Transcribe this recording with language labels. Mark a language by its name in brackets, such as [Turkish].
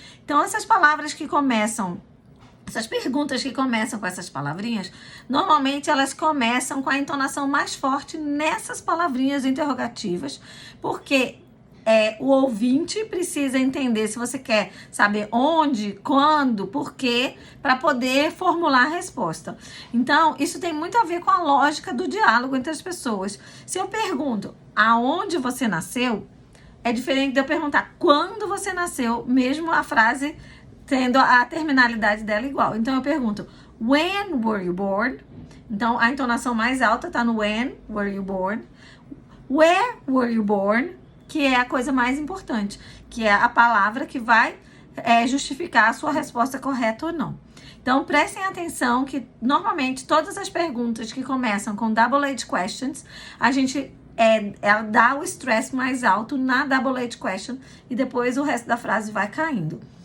[Portuguese] Então, essas palavras que começam, essas perguntas que começam com essas palavrinhas, normalmente elas começam com a entonação mais forte nessas palavrinhas interrogativas, porque o ouvinte precisa entender se você quer saber onde, quando, por quê, para poder formular a resposta. Então, isso tem muito a ver com a lógica do diálogo entre as pessoas. Se eu pergunto aonde você nasceu, é diferente de eu perguntar quando você nasceu, mesmo a frase tendo a terminalidade dela igual. Então, eu pergunto, [English] when were you born? [Portuguese] Então, a entonação mais alta está no [English] when were you born. Where were you born? [Portuguese] Que é a coisa mais importante, que é a palavra que vai justificar a sua resposta correta ou não. Então, prestem atenção que, normalmente, todas as perguntas que começam com double-edged questions, a gente ela dá o stress mais alto na double-edged question e depois o resto da frase vai caindo.